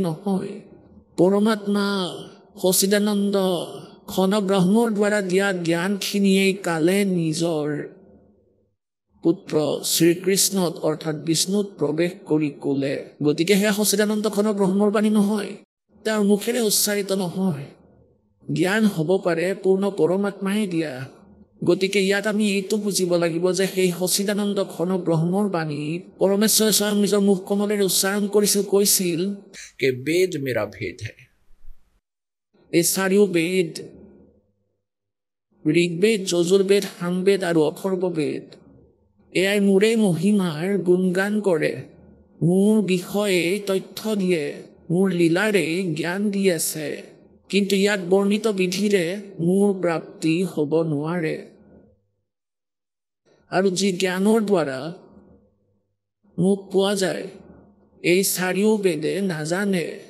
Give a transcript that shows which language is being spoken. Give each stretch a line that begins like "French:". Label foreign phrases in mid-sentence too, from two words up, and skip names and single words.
Assamese: নহয় পৰমাত্মা সচিদানন্দ ঘন ব্ৰহ্মৰ দ্বাৰা দিয়া জ্ঞানখিনিয়েই কালে নিজৰ পুত্ৰ শ্ৰীকৃষ্ণত অৰ্থাৎ বিষ্ণুত প্ৰৱেশ কৰি ক'লে গতিকে সেয়া সচিদানন্দ ঘন ব্ৰহ্মৰ বাণী নহয় তেওঁৰ মুখেৰে উচ্চাৰিত নহয় জ্ঞান হ'ব পাৰে পূৰ্ণ পৰমাত্মাই দিয়া গতিকে ইয়াত আমি এইটো বুজিব লাগিব যে সেই সচিদানন্দ ঘন ব্ৰহ্মৰ বাণী পৰমেশ্বৰে স্বয়ং নিজৰ মুখ কমলেৰে উচ্চাৰণ কৰিছিল কৈছিল
Hindi: कि वेद मेरा भेद है
Assamese: এই 4 বেদ ঋগ্বেদ যজুৰ্বেদ সামবেদ আৰু অথৰ্ববেদ এয়াই মোৰে মহিমাৰ গুণগান কৰে মোৰ বিষয়ে তথ্য দিয়ে মোৰ লীলাৰে জ্ঞান দি আছে কিন্তু ইয়াত বৰ্ণিত বিধিৰে মোৰ প্ৰাপ্তি হ'ব নোৱাৰে আৰু যি জ্ঞানৰ দ্বাৰা মোক পোৱা যায় এই 4 বেদে নাজানে